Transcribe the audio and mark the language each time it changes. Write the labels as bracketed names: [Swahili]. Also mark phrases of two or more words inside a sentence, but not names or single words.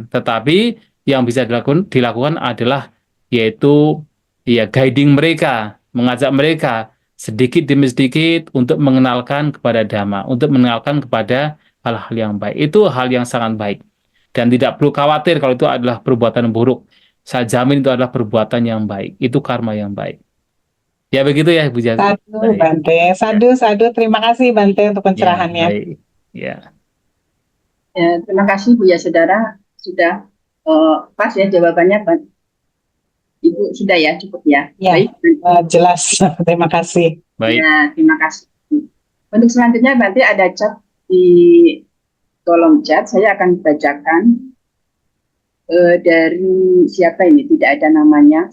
[Indonesian] Tetapi yang bisa dilakukan adalah yaitu ya guiding mereka, mengajak mereka sedikit demi sedikit untuk mengenalkan kepada Dhamma, untuk mengenalkan kepada hal-hal yang baik. Itu hal yang sangat baik. Dan tidak perlu khawatir kalau itu adalah perbuatan buruk. Saya jamin itu adalah perbuatan yang baik. Itu karma yang baik. Ya begitu ya Ibu Jati. Sadu, Baik. Bante. [Pali] Sadu, sadu. [Indonesian] Terima kasih, Bante, untuk Ya, pencerahannya. baik. Ya. Ya, terima kasih Bu ya Saudara, sudah pas ya jawabannya, Ibu sudah ya, cukup ya. Ya, Baik. jelas. Terima kasih. Baik. Ya, terima kasih. Untuk selanjutnya nanti ada chat di kolom chat, saya akan bacakan dari siapa ini, tidak ada namanya.